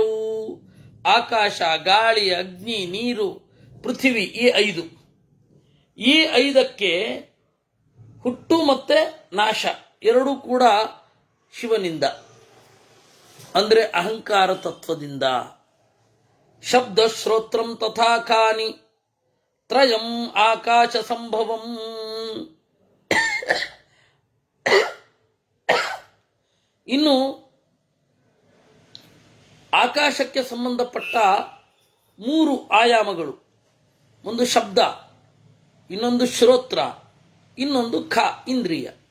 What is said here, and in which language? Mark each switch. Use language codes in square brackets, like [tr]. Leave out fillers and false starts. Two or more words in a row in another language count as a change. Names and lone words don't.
[kn] ಆಕಾಶ, ಗಾಳಿ, ಅಗ್ನಿ, ನೀರು, ಪೃಥಿವಿ, ಈ 5. ಈ 5ಕ್ಕೆ ಹುಟ್ಟು ಮತ್ತೆ ನಾಶ ಎರಡೂ ಕೂಡ ಶಿವನಿಂದ, ಅಂದ್ರೆ ಅಹಂಕಾರ ತತ್ವದಿಂದ. [sa] ಶಬ್ದ ಶ್ರೋತ್ರಂ ತಥಾ ಖಾನಿ ತ್ರಯಂ ಆಕಾಶ ಸಂಭವಂ. [kn] ಇನ್ನು ಆಕಾಶಕ್ಕೆ ಸಂಬಂಧಪಟ್ಟ 3 ಆಯಾಮಗಳು. ಒಂದು ಶಬ್ದ, ಇನ್ನೊಂದು ಶ್ರೋತ್ರ, ಇನ್ನೊಂದು ಇಂದ್ರಿಯ.